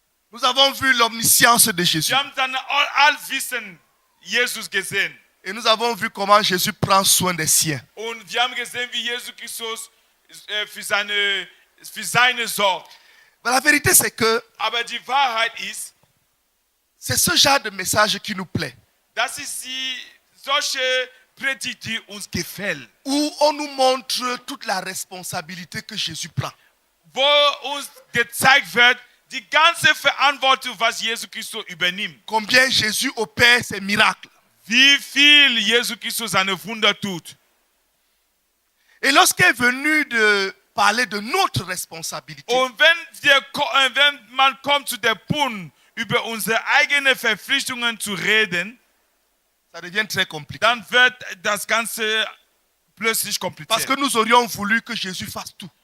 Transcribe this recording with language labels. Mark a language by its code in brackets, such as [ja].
[fr] Nous avons vu l'omniscience de Jésus. [de] Wir haben seine Allwissen Jesus gesehen. [fr] Et nous avons vu comment Jésus prend soin des siens. [de] Und wir haben gesehen, wie Jesus Christus für seine sorgt. [fr] Mais la vérité, c'est que [de] Aber die Wahrheit ist, [fr] c'est ce genre de message qui nous plaît. [de] dass es solche Predigt, die uns gefällt. [fr] Où on nous montre toute la responsabilité que Jésus prend. [de] Wo uns gezeigt wird, die ganze Verantwortung, was Jesus Christus übernimmt. [fr] Combien Jésus opère ses miracles. [de] Wie viel Jesus Christus seine Wunder tut. [fr] Et lorsqu'il est venu de parler de notre responsabilité, [de] Und wenn man kommt zu dem Punkt, über unsere eigenen Verpflichtungen zu reden, [fr] ça devient très compliqué. [de] dann wird das Ganze plötzlich kompliziert. [fr] Parce que nous aurions voulu que Jésus fasse tout.